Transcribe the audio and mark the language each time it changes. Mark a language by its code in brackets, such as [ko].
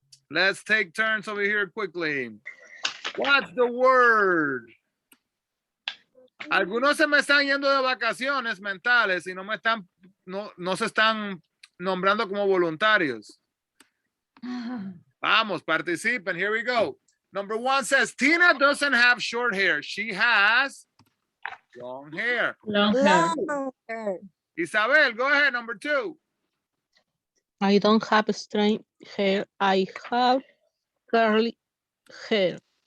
[en] Let's take turns over here quickly. What's the word? [es] Algunos se me están yendo de vacaciones mentales y no se están nombrando como voluntarios. Vamos, participen. [en] Here we go. Number 1 says, Tina doesn't have short hair. She has long hair. Long hair. Isabel, go ahead. Number 2. I don't have straight hair. I have curly hair.